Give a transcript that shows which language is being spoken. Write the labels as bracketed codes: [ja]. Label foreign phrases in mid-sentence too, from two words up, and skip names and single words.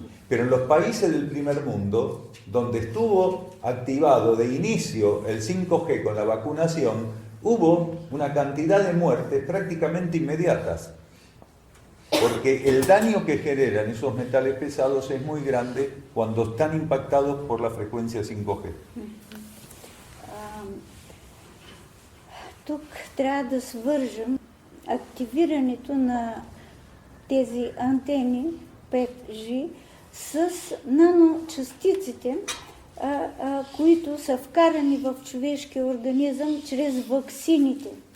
[es] Pero en los países del primer mundo, donde estuvo activado de inicio el 5G con la vacunación, hubo una cantidad de muertes prácticamente inmediatas. Porque el daño que generan esos metales pesados es muy grande cuando están impactados por la frecuencia 5G. [bg] Тук трябва да свържем активирането на тези антени 5G с наночастиците, които са вкарани в човешкия организъм чрез ваксините.